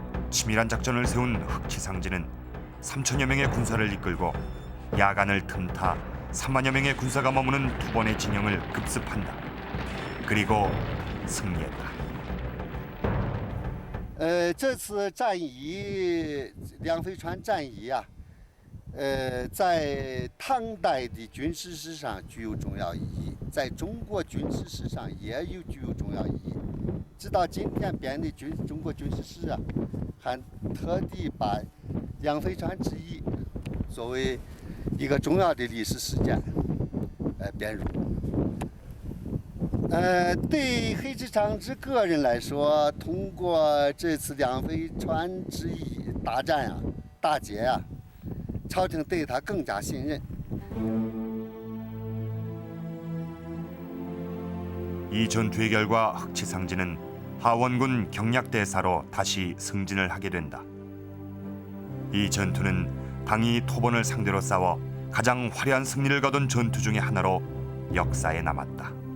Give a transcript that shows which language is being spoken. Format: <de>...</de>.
<ko>치밀한 작전을 세운 흑치상제는 3천여 명의 군사를 이끌고 야간을 틈타 3만여 명의 군사가 머무는 토번의 진영을 급습한다. 그리고 승리했다.</ko> <zh>这次战役梁飞川战役啊，在唐代的军事史上具有重要意义，在中国军事史上也具有重要意义。直到今天编的中国军事史啊，还特地把梁飞川之役作为一个重要的历史事件，编入。对黑池长治个人来说，通过这次梁飞川之役大战啊、大捷啊，朝廷对他更加信任。</zh> <ko>이 전투의 결과 흑치상제는 하원군 경략대사로 다시 승진을 하게 된다. 이 전투는 당이 토번을 상대로 싸워 가장 화려한 승리를 거둔 전투 중의 하나로 역사에 남았다.</ko>